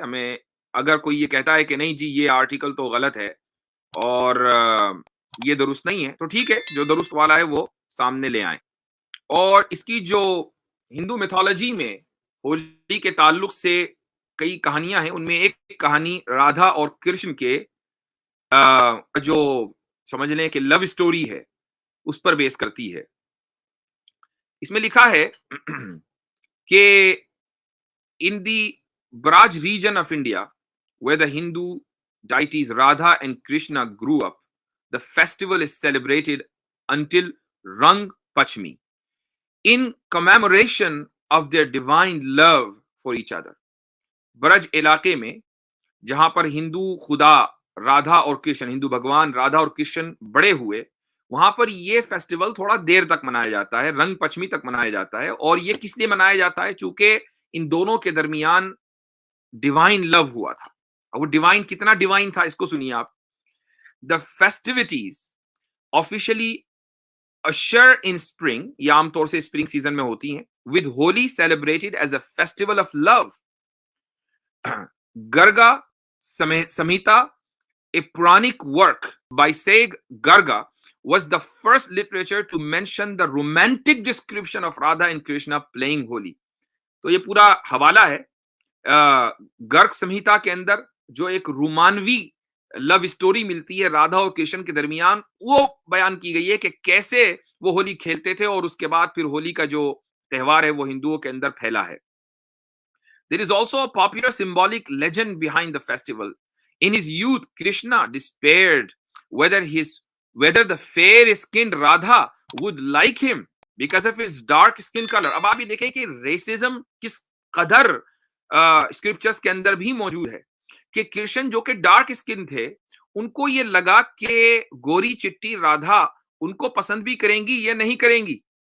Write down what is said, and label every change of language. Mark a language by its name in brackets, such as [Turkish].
[Urdu] ہمیں اگر کوئی یہ کہتا ہے کہ نہیں جی یہ آرٹیکل تو غلط ہے اور یہ درست نہیں ہے, تو ٹھیک ہے, جو درست والا ہے وہ سامنے لے آئیں. اور اس کی جو ہندو میتھولوجی میں ہولی کے تعلق سے کئی کہانیاں ہیں, ان میں ایک کہانی رادھا اور کرشن کے جو سمجھ لیں کہ لو اسٹوری ہے اس پر بیس کرتی ہے. اس میں لکھا ہے کہ [English] in the Braj region of India, where the Hindu deities Radha and Krishna grew up, the festival is celebrated until Rang Pachmi, in commemoration of their divine love for each other. [Urdu] برج علاقے میں جہاں پر ہندو خدا رادھا اور کرشن, ہندو بھگوان رادھا اور کرشن بڑے ہوئے, وہاں پر یہ فیسٹیول تھوڑا دیر تک منایا جاتا ہے, رنگ پچمی تک منایا جاتا ہے. اور یہ کس لیے منایا جاتا ہے؟ چونکہ ان دونوں کے درمیان ڈیوائن لو ہوا تھا. اور وہ ڈیوائن کتنا ڈیوائن تھا اس کو سنیے آپ. [English] the festivities officially usher in spring, [Urdu] یہ عام طور سے اسپرنگ سیزن میں ہوتی ہیں, [English] With Holi celebrated as a festival of love. Garga Samhita, a Puranic work by Sage Garga, was the first literature to mention the romantic description of Radha and Krishna playing Holi. [Urdu] تو یہ پورا حوالہ ہے گرگ سمہیتا کے اندر, جو ایک رومانوی لو اسٹوری ملتی ہے رادھا اور کرشن کے درمیان, وہ بیان کی گئی ہے کہ کیسے وہ ہولی کھیلتے تھے, اور اس کے بعد پھر ہولی کا جو تہوار ہے وہ ہندوؤں کے اندر پھیلا ہے. [English] There is also a popular symbolic legend behind the festival. In his youth, Krishna despaired whether the fair-skinned Radha would like him because of his dark skin color. [Urdu] اب آپ یہ دیکھیں کہ ریسزم کس قدر اسکرپچرز کے اندر بھی موجود ہے, کہ کرشن جو کہ ڈارک سکن تھے, ان کو یہ لگا کہ گوری چٹی رادھا ان کو پسند بھی کریں گی یا نہیں کریں گی.